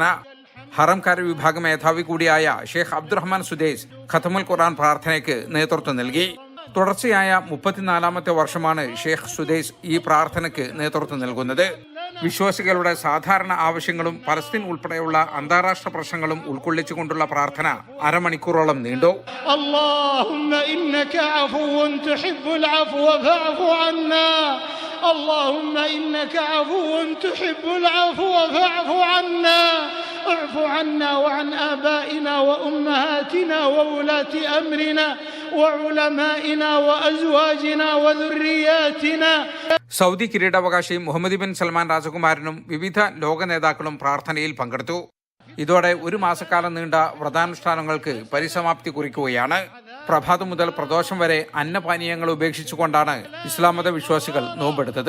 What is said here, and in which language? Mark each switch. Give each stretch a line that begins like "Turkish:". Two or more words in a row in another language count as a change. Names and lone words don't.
Malayalam: ഹറം കാര്യവിഭാഗ മേധാവി കൂടിയായ ഷെയ്ഖ് അബ്ദുറഹ്മാൻ സുദൈസ്
Arabic: ختم القرآن
Malayalam: പ്രാർത്ഥനയ്ക്ക് നേതൃത്വം നൽകി. തുടർച്ചയായ 34ാമത്തെ വർഷമാണ് ഷെയ്ഖ് സുദൈസ് ഈ പ്രാർത്ഥനയ്ക്ക് നേതൃത്വം നൽകുന്നത്. വിശ്വാസികളുടെ സാധാരണ ആവശ്യങ്ങളും പലസ്തീൻ ഉൾപ്പെടെയുള്ള അന്താരാഷ്ട്ര പ്രശ്നങ്ങളും ഉൾക്കൊള്ളിച്ചുകൊണ്ടുള്ള പ്രാർത്ഥന അരമണിക്കൂറോളം നീണ്ടു.
Arabic: اللهم إنك عفو تحب العفو فاعف عنا اللهم إنك عفو تحب العفو فاعف عنا اعف عنا وعن آبائنا وأمهاتنا وولاة أمرنا وعلمائنا وأزواجنا وذرياتنا.
Malayalam: സൗദി കിരീടാവകാശി മുഹമ്മദ് ബിൻ സൽമാൻ രാജകുമാരനും വിവിധ ലോക നേതാക്കളും പ്രാർത്ഥനയിൽ പങ്കെടുത്തു. ഇതോടെ ഒരു മാസക്കാലം നീണ്ട വ്രതാനുഷ്ഠാനങ്ങൾക്ക് പരിസമാപ്തി കുറിക്കുകയാണ്. പ്രഭാതം മുതൽ പ്രദോഷം വരെ അന്നപാനീയങ്ങൾ ഉപേക്ഷിച്ചുകൊണ്ടാണ് ഇസ്ലാം മത വിശ്വാസികൾ നോമ്പെടുത്തത്.